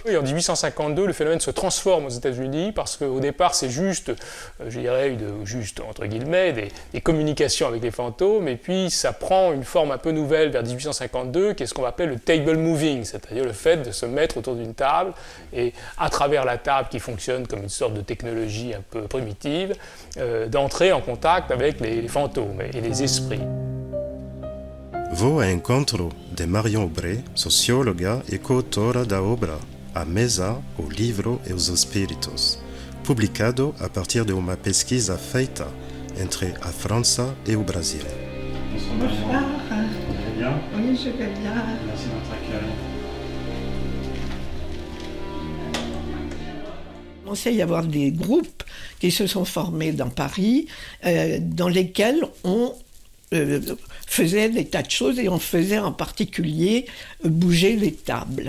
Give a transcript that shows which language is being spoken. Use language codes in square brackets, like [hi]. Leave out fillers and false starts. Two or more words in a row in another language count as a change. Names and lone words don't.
[fr] Et en 1852, le phénomène se transforme aux États-Unis parce qu'au départ, c'est juste, je dirais, juste entre guillemets, des communications avec les fantômes, et puis ça prend une forme un peu nouvelle vers 1852, qui est ce qu'on appelle le [en] table moving, [fr] c'est-à-dire le fait de se mettre autour d'une table et à travers la table qui fonctionne comme une sorte de technologie un peu primitive, d'entrer en contact avec les fantômes et les esprits. [pt] Vou ao encontro de Marion Aubray, socióloga e coautora da obra A Mesa, o Livro e os Espíritos, publicado a partir de uma pesquisa feita entre a França e o Brasil. [fr] Bonsoir. Vous allez bien? Oui, je vais bien. Merci de votre accueil. Il commençait à y avoir des groupes qui se sont formés dans Paris, dans lesquels on faisait des tas de choses, et on faisait en particulier bouger les tables.